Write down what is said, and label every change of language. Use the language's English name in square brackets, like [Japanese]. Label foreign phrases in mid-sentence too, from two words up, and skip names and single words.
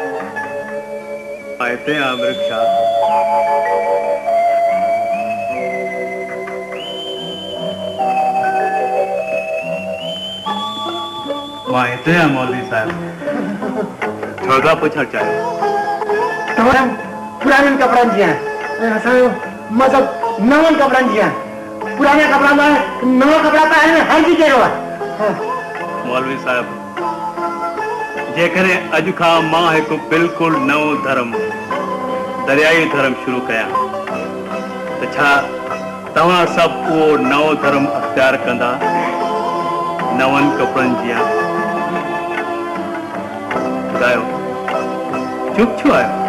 [Sindhi] हिते आहे अमृत शाह मां हिते आहियां मौलवी साहिब छा पुछणु चाहियो तव्हां पुराणनि कपिड़नि जी आहे ऐं असांजो मज़हब नवनि कपिड़नि जी आहे पुराने कपड़ा में नवा कपड़ा पाइण में हर्ज कहिड़ो आहे मौलवी साहिब जेकॾहिं अॼु खां मां हिकु बिल्कुलु नओं धर्म दरियाई धर्म शुरू कयां त छा तव्हां सभु उहो नओं धर्म अख़्तियार कंदा? नवनि कपिड़नि जीअं ॿुधायो, चुप छो आहियो?